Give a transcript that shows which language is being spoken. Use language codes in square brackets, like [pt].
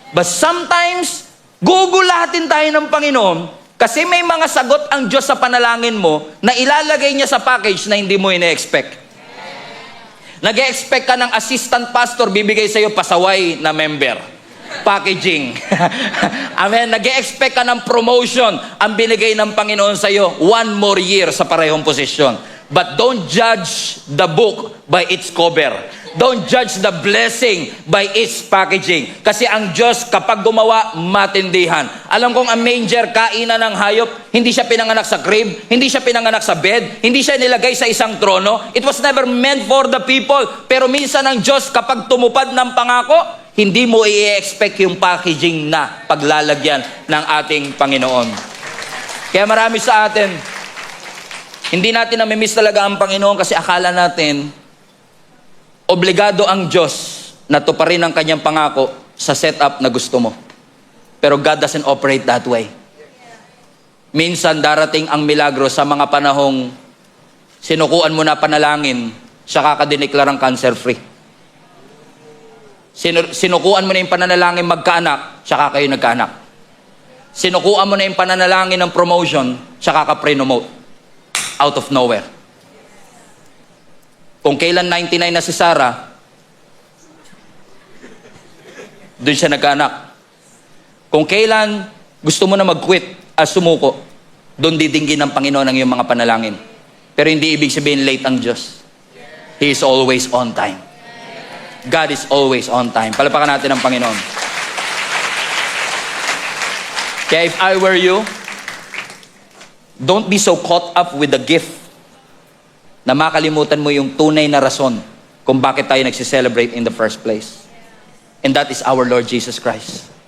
[en] But sometimes, [tl] gugulatin tayo ng Panginoon kasi may mga sagot ang Diyos sa panalangin mo na ilalagay niya sa package na hindi mo ine-expect. Nag-e-expect ka ng assistant pastor, bibigay sa iyo pasaway na member. Packaging. Amen. Nag-e-expect ka ng promotion, ang binigay ng Panginoon sa iyo, 1 more year sa parehong posisyon. [en] But don't judge the book by its cover. Don't judge the blessing by its packaging. [tl] Kasi ang Diyos, kapag gumawa, matindihan. Alam kong ang manger, kainan ng hayop, hindi siya pinanganak sa crib, hindi siya pinanganak sa bed, hindi siya nilagay sa isang trono. [en] It was never meant for the people. [tl] Pero minsan ang Diyos, kapag tumupad ng pangako, hindi mo i-expect yung packaging na paglalagyan ng ating Panginoon. Kaya marami sa atin, hindi natin namimiss talaga ang Panginoon kasi akala natin, obligado ang Diyos na tuparin ang kanyang pangako sa setup na gusto mo. [en] Pero God doesn't operate that way. [tl] Minsan darating ang milagro sa mga panahong sinukuan mo na panalangin, siya kakadineklarang cancer-free. Sinukuan mo na yung pananalangin magkaanak, siya kayo nagkaanak. Sinukuan mo na yung pananalangin ng promotion, siya kaka-pre-nomote. [en] Out of nowhere. [tl] Kung kailan 99 na si Sarah, doon siya nagkaanak. Kung kailan gusto mo na mag-quit at sumuko, doon didinggin ng Panginoon ang iyong mga panalangin. Pero hindi ibig sabihin late ang Diyos. [en] He is always on time. God is always on time. [tl] Palapakan natin ang Panginoon. [en] Kaya if I were you, don't be so caught up with the gift [tl] na makalimutan mo yung tunay na rason kung bakit tayo nagsiselebrate [en] in the first place. And that is our Lord Jesus Christ.